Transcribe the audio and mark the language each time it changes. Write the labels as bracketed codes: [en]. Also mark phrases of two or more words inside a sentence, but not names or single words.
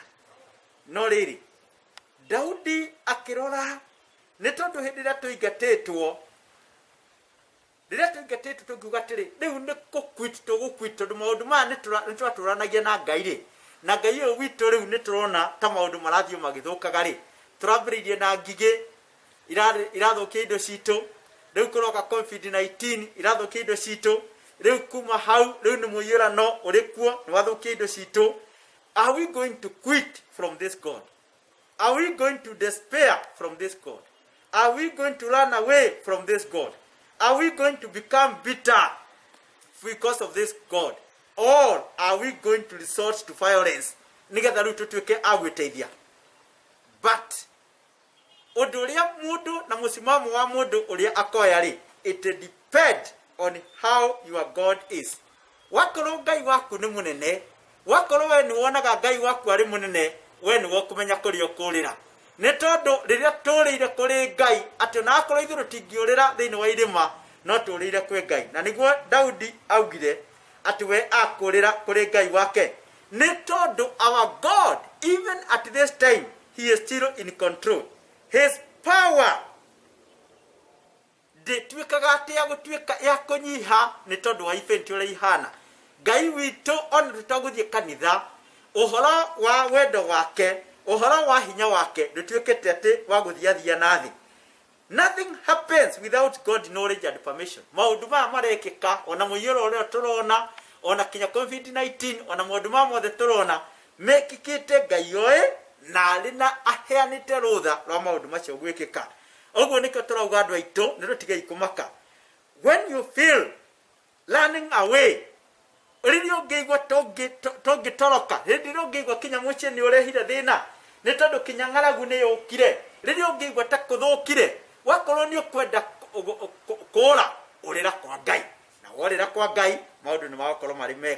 [ki] No riri Daudi akirora ni tondu hindi ria tuingatitwo tugiuga atiri riu ni gukwitwo tondu maundu maya ni twaturanagia na Ngai ri, na Ngai uyu witu riu ni turona ta maundu marathio magithukaga ri. Turambiririe na ngigi irathukia indo citu, riu kuroka COVID-19 irathukia indo citu, riu kuma hau riu ni muiyurano uri kuo ni wathukia indo citu. [en] Are we going to quit from this God? Are we going to despair from this God? Are we going to run away from this God? Are we going to become bitter because of this God? Or are we going to resort to violence? [ki] Nigetha riu tutuike agwiteithia. But undu uria mundu na musimamo wa mundu uria akoya ri, [en] it depends on how your God is. [ki] Wakorwo Ngai waku ni munene, wakorwo we ni wonaga Ngai waku ari munene, we ni wokumenya kuri okurira. Ni tondu riria turire kuri Ngai ati na akorwo ithuru tingiurira thiini wa irima, no turire kwi Ngai. Na niguo Daudi augire ati we akurira kuri Ngai wake. Ni tondu [en] our God, even at this time, he is still in control. His power [ki] de twikaga atia gutwika ya kunyiha ni tondu wa ifenti uri ihana. Ngai witu on tutaguthie kanitha, uhoro wa wendo wake, uhoro wa hinya wake ndutwikete ati wa guthiathia nathi. [en] Nothing happens without God knowledge and permission. [ki] Maundu ma marekika ona muiyuro uria turona, ona kinya COVID-19, ona maundu ma mothe turona mekikite Ngai oe na ari na aheanite rutha rwa maundu macio gwikika. Oguo niko turauga andu aitu ni rutigei kumaka. [en] When you feel running away, [ki] riri ungeigwa tongitoroka, riri ungeigwa kinya mucie ni urehire thina, ni tondu kinya ng'aragu ni yukire, riri ungeigwa ta kuthukire, wakorwo ni ukwenda kura urira kwa Ngai, na urira kwa Ngai maundu ni magakorwo mari mega.